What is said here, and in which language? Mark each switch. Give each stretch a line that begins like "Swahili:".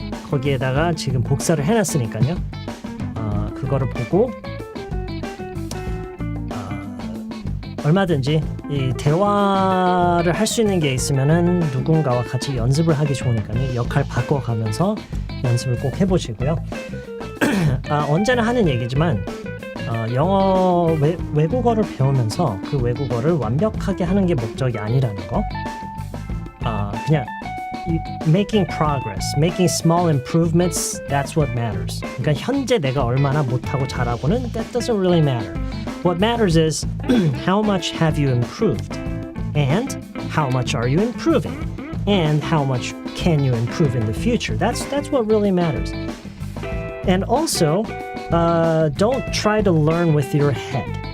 Korean: 거기에다가 지금 복사를 해놨으니까요. 그거를 보고 얼마든지 이 대화를 할 수 있는 게 있으면은 누군가와 같이 연습을 하기 좋으니까요. 역할 바꿔가면서 연습을 꼭 해보시고요. 언제나 하는 얘기지만 영어 외국어를 배우면서 그 외국어를 완벽하게 하는 게 목적이 아니라는 거.
English: 그냥 making progress, making small improvements, that's what matters.
Korean: 그러니까 현재 내가 얼마나 못하고 잘하고는
English: that doesn't really matter. What matters is how much have you improved and how much are you improving. and how much can you improve in the future. That's what really matters. And also, don't try to learn with your head.